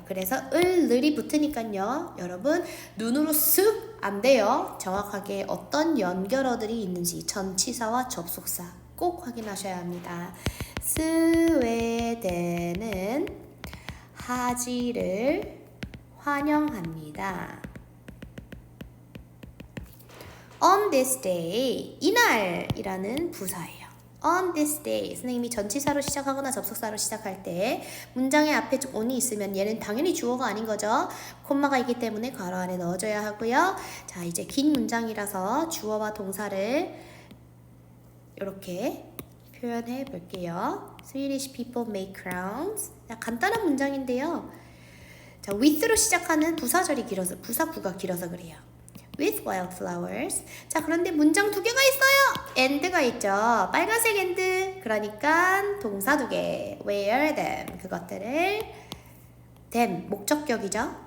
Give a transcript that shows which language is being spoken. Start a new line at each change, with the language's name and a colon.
Korean: 그래서 을이 붙으니까요. 여러분 눈으로 쓱 안 돼요. 정확하게 어떤 연결어들이 있는지 전치사와 접속사 꼭 확인하셔야 합니다. 스웨덴은 하지를 환영합니다.
English: On this day,
Korean: 이날이라는 부사예요.
English: On this day,
Korean: 선생님이 전치사로 시작하거나 접속사로 시작할 때 문장의 앞에 on이 있으면 얘는 당연히 주어가 아닌 거죠. 콤마가 있기 때문에 괄호 안에 넣어줘야 하고요. 자, 이제 긴 문장이라서 주어와 동사를 이렇게 표현해 볼게요.
English: Swedish people make crowns.
Korean: 자, 간단한 문장인데요. 자, with로 시작하는 부사절이 길어서 부사구가 길어서 그래요.
English: With wildflowers.
Korean: 자, 그런데 문장 두 개가 있어요. and가 있죠. 빨간색 and. 그러니까 동사 두 개.
English: wear them.
Korean: 그것들을 them. 목적격이죠.